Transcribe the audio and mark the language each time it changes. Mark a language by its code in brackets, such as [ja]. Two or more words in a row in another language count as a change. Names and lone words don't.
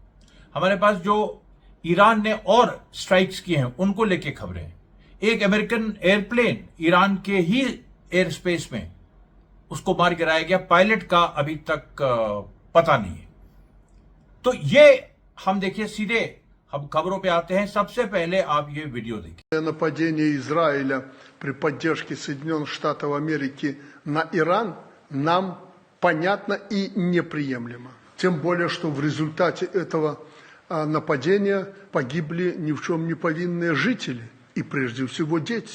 [hi] हमारे पास जो ईरान ने और स्ट्राइक्स किए हैं उनको लेके खबरें हैं। एक अमेरिकन एयरप्लेन ईरान के ही [en] air space [hi] में उसको मार गिराया गया, पायलट का अभी तक पता नहीं है। तो ये हम देखिए, सीधे हम खबरों पे आते हैं। सबसे पहले आप ये वीडियो देखिए। [ru] Нападение Израиля при поддержке Соединенных Штатов Америки на Иран нам понятно и неприемлемо. Тем более, что в результате этого нападения погибли ни в чем не повинные жители и прежде всего дети.